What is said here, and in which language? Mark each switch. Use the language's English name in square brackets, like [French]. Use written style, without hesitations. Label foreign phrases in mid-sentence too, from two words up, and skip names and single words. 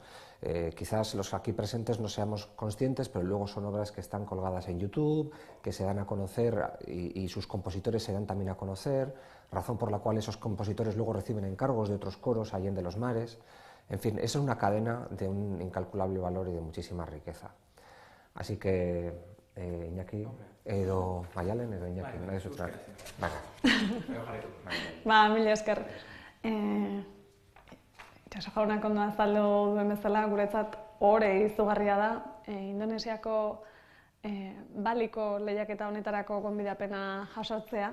[Spanish] Quizás los aquí presentes no seamos conscientes, pero luego son obras que están colgadas en YouTube, que se dan a conocer, y sus compositores se dan también a conocer, razón por la cual esos compositores luego reciben encargos de otros coros allende los mares. En fin, es una cadena de un incalculable valor y de muchísima riqueza. Así que, [Basque] Iñaki, edo Maialen, edo Iñaki, nahi zuzunak. Mila esker. Itxaso jaunak ondo azaldu duen bezala, guretzat ohore izugarria da. Indonesiako baliko lehiaketa honetarako gonbidapena jasotzea.